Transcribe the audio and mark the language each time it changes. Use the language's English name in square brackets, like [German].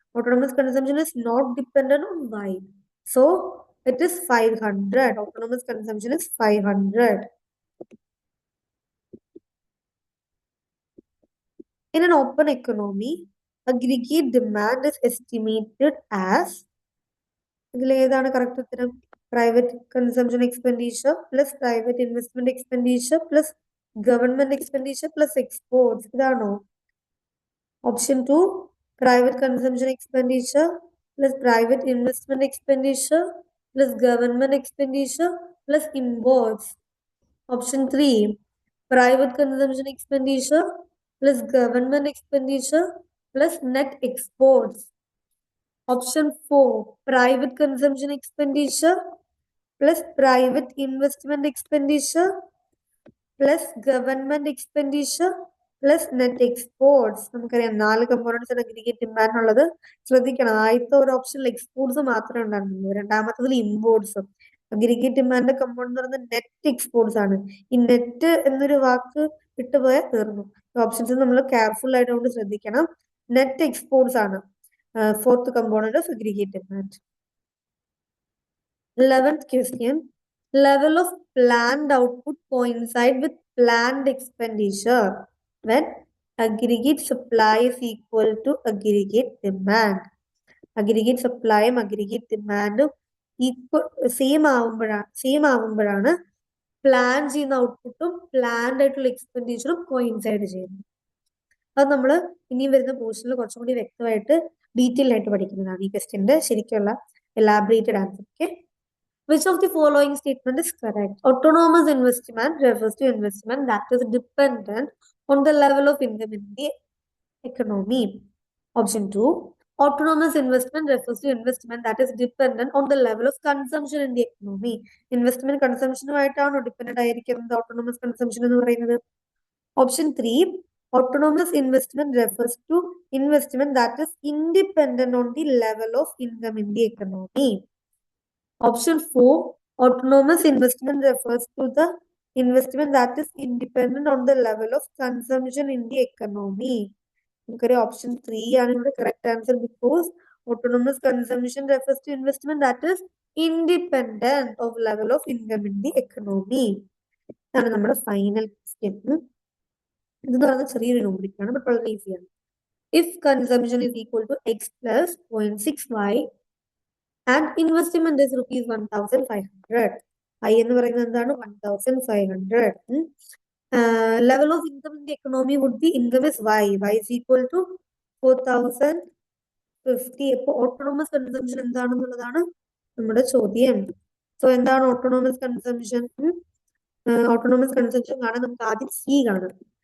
[English] Autonomous consumption is not dependent on y. So it is 500. Autonomous consumption is 500. In an open economy, aggregate demand is estimated as [Malayalam] ഇതിലേതാണ് correct ഉത്തരം? [English] Private consumption expenditure plus private investment expenditure plus government expenditure plus exports. [Malayalam] ഇതാണോ? [English] Option 2 private consumption expenditure plus private investment expenditure plus government expenditure plus imports. Option 3 private consumption expenditure plus government expenditure plus net exports. Option 4 private consumption expenditure plus private investment expenditure plus government expenditure plus net exports. [Malayalam] നമുക്കറിയാം 4 components ആണ് aggregate demand ഉള്ളത്. ശ്രദ്ധിക്കണം, ആദ്യത്തെ ഒരു ഓപ്ഷനിൽ exports മാത്രമേ ഉണ്ടായിരുന്നുള്ളൂ, രണ്ടാമത്തതിൽ ഇമ്പോർട്ട്സും. Aggregate demand component എന്ന് പറയുന്നത് നെറ്റ് എക്സ്പോർട്സ് ആണ്. ഈ നെറ്റ് എന്നൊരു വാക്ക് വിട്ടുപോയാൽ തീർന്നു. ഓപ്ഷൻസ് നമ്മൾ കെയർഫുൾ ആയതുകൊണ്ട് ശ്രദ്ധിക്കണം. നെറ്റ് എക്സ്പോർട്സ് ആണ് fourth component of aggregate demand. [English] 11th question. Level of planned output coincide with planned expenditure when aggregate supply is equal to aggregate demand. Aggregate supply aggregate demand equal [Malayalam] same ആവുമ്പോഴാണ് plan ചെയ്യുന്ന ഔട്ട്പുട്ടും planned ആയിട്ടുള്ള എക്സ്പെൻഡിച്ചറും coincide ചെയ്യുന്നത്. അത് നമ്മൾ ഇനിയും വരുന്ന പോർഷനിൽ കുറച്ചും കൂടി വ്യക്തമായിട്ട് ഡീറ്റെയിൽ ആയിട്ട് പഠിക്കുന്നതാണ് ഈ ക്വസ്റ്റ്യന്റെ ശരിക്കുള്ള elaborated answer. [English] Okay, which of the following statement is correct? Autonomous investment refers to investment that is dependent on the level of income in the economy. Option 2, autonomous investment refers to investment that is dependent on the level of consumption in the economy. [Malayalam] Investment കൺസംഷനുമായിട്ടാണോ dependent ആയിരിക്കുന്നത് autonomous consumption എന്ന് പറയുന്നത്? [English] Option 3, autonomous investment refers to investment that is independent on the level of income in the economy. Option 4, autonomous investment refers to the investment that is independent on the level of consumption in the economy. Option 3 is the correct answer because autonomous consumption refers to investment that is independent of level of income in the economy. That is our final question. This is a very numeric, but very easy. If consumption is equal to x plus 0.6y and investment is rupees 1,500. I [Malayalam] എന്ന് പറയുന്നത് എന്താണ്? [English] 1,500. Level of income in the economy would be income is y. Y is equal to 4,050. [Malayalam] അപ്പോൾ autonomous consumption എന്താണെന്നുള്ളതാണ് നമ്മുടെ ചോദ്യം. So എന്താണ് autonomous consumption? Autonomous consumption കാണാൻ നമുക്ക് ആദ്യം സി കാണാം.